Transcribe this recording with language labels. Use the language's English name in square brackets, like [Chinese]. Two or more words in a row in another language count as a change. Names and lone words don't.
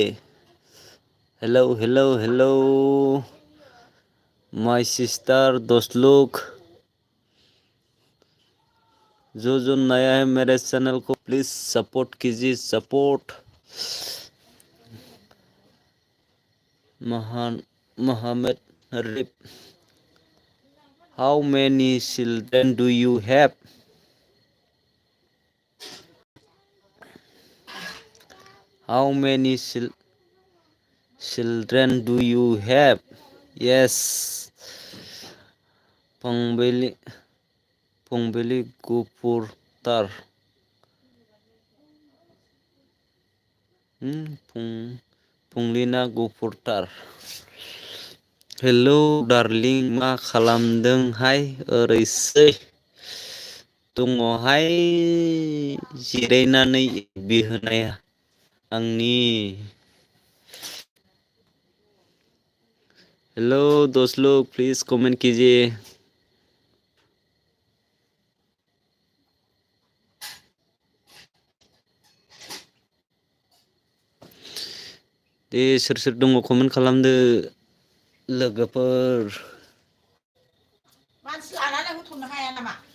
[English] hello hello hello my sister, [Hindi] दोस्त लोग। जो जो नया है मेरे चैनल को प्लीज सपोर्ट कीजिए, सपोर्ट। महान मोहम्मद रिप, [English] How many children do you have? how many children do you have? Yes. Pongbeli Gupurtar. Punglina Gupurtar. Hello darling, [Bodo] मा खालामदोंहाय? ओरैसै दङहाय जिरायनानै बिहोनाया आंनि। [Hindi] हेलो दोस्त लोग, प्लीज कमेंट कीजिए। [Bodo] दे सोर सोर दङ कमेन्ट खालामदो लोगोफोर। मानसि लानानै होथ'नो हाया नामा?